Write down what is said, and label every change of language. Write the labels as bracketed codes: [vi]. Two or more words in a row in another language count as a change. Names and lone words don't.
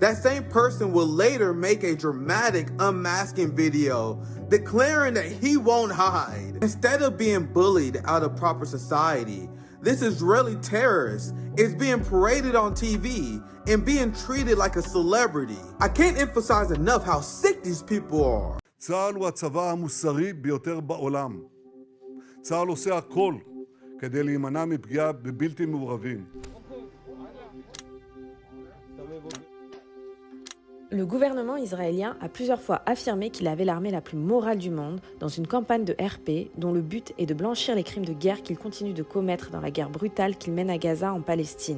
[en] That same person will later make a dramatic unmasking video declaring that he won't hide. Instead of being bullied out of proper society, this Israeli terrorist is being paraded on TV and being treated like a celebrity. I can't emphasize enough how sick these people are. [he] צה"ל הוא הצבא המוסרי ביותר בעולם. צה"ל עושה הכל כדי להימנע מפגיעה בבלתי מעורבים. [fr] Le gouvernement israélien a plusieurs fois affirmé qu'il avait l'armée la plus morale du monde dans une campagne de RP dont le but est de blanchir les crimes de guerre qu'il continue de commettre dans la guerre brutale qu'il mène à Gaza en Palestine.